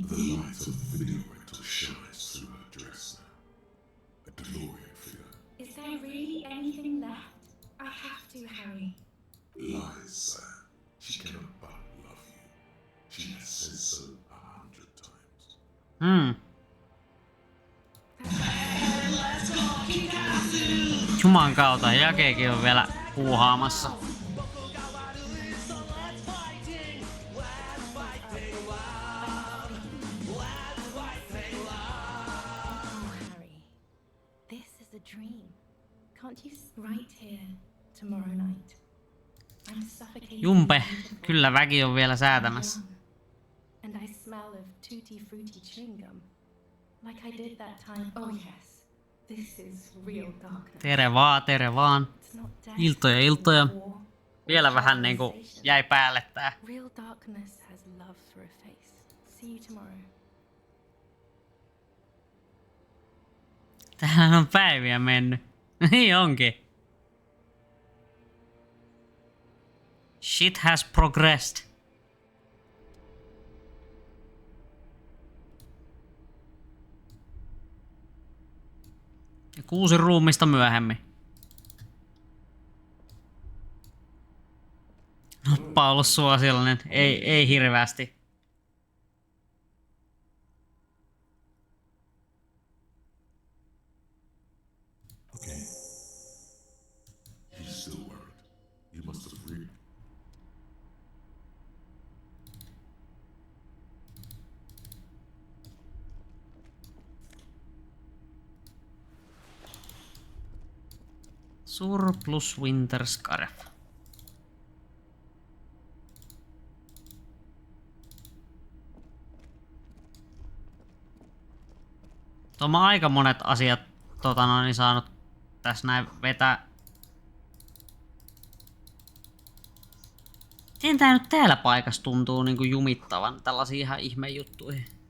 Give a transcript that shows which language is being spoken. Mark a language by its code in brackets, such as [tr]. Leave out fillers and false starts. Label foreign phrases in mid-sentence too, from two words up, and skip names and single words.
[en] The light of the video rental shines through her dress now. A DeLorean figure. Is there really anything left? I have to, Harry. Lies, sir. She cannot but love you. She has said so 100 times. [fi] Juman kautta Jakekin on vielä puuhaamassa. [en] Can't you right here tomorrow night? I'm suffocating. [fi] Jumpe, kyllä väki on vielä säätämässä. [en] And I smell of tutti frutti chewing gum. Like I did that time. Oh yes. This is real darkness. [fi] Tere vaan. Iltoja. Vielä vähän niinku jäi päälle tää. [en] Real darkness has love for a face. See you tomorrow. [fi] Tähän on päiviä mennyt. Niin onkin. [en] Shit has progressed. [fi] Ja 6 ruumista myöhemmin. Noppa on ollut suosiollinen. Ei hirveästi. [en] Okay. He's still worried. You must have really... Surplus Winter Scarf. [fi] Tuo mä aika monet asiat saanut tässä näin vetää. Miten tää nyt täällä paikassa tuntuu niinku jumittavan tällaisia ihan ihmejuttuihin?